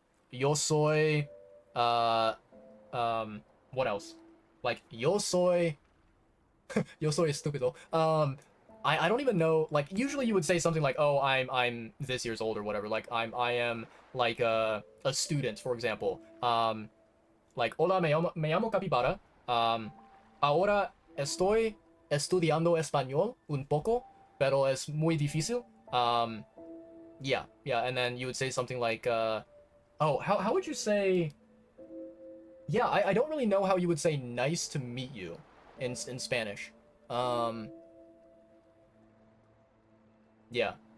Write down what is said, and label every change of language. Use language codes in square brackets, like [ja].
[es] Yo soy, [en] uh, what else? [es] Like, yo soy estúpido. [en] I don't even know, like, usually you would say something like, oh, I'm this years old or whatever. Like, I am like a student, for example. [es] Like, hola, me llamo Capybara. Ahora estoy estudiando español un poco, pero es muy difícil. [en] Yeah, and then you would say something like, oh, how would you say? Yeah, I don't really know how you would say nice to meet you in Spanish. Yeah.